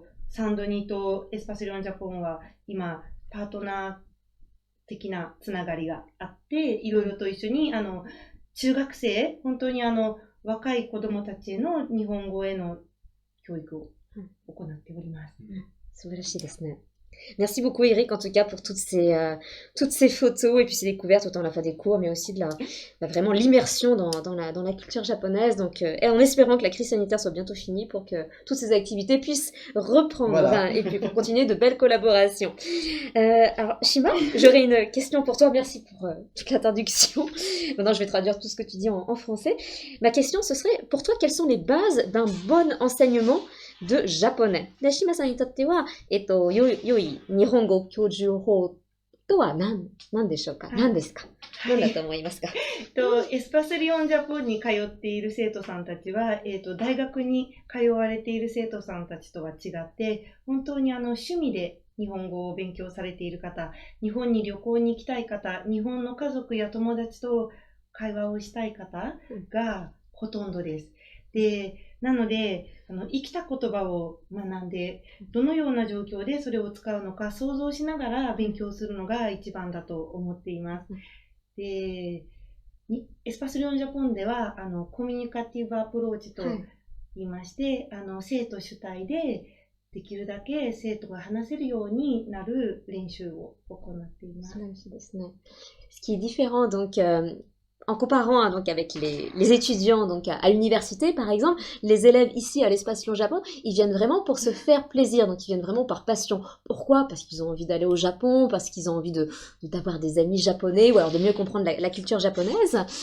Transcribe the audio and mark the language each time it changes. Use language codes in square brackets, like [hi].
[ja] サンドニとエスパシリオンジャポンは今パートナー的なつながりがあって、いろいろと一緒に中学生、本当に若い子供たちへの日本語への教育を行っております。素晴らしいですね。 [fr] Merci beaucoup Eric en tout cas pour toutes ces photos et puis ces découvertes, autant à la fois des cours mais aussi de vraiment l'immersion dans la culture japonaise. Donc, et en espérant que la crise sanitaire soit bientôt finie pour que toutes ces activités puissent reprendre Voilà. et puis pour continuer de belles collaborations. Alors Shima, j'aurais une question pour toi. Merci pour toute l'introduction. Maintenant je vais traduire tout ce que tu dis en français. Ma question ce serait pour toi quelles sont les bases d'un bon enseignement de japonais. [ja] で、シマさんにとっては、良い日本語教授法とは何でしょうか？何ですか？何だと思いますか？エスパスリオンジャポンに通っている生徒さんたちは、大学に通われている生徒さんたちとは違って、本当に趣味で日本語を勉強されている方、日本に旅行に行きたい方、日本の家族や友達と会話をしたい方がほとんどです。で、なので、生きた言葉を学んで、どのような状況でそれを使うのか想像しながら勉強するのが一番だと思っています。で、エスパスリオンジャポンでは、コミュニカティブアプローチと言いまして、生徒主体で、できるだけ生徒が話せるようになる練習を行っています。 [fr] Ce qui est différent, donc, en comparant donc avec les étudiants donc à l'université par exemple, les élèves ici à l'Espace Lyon Japon, ils viennent vraiment pour se faire plaisir, donc ils viennent vraiment par passion. Pourquoi? Parce qu'ils ont envie d'aller au Japon, parce qu'ils ont envie d'avoir des amis japonais ou alors de mieux comprendre la culture japonaise.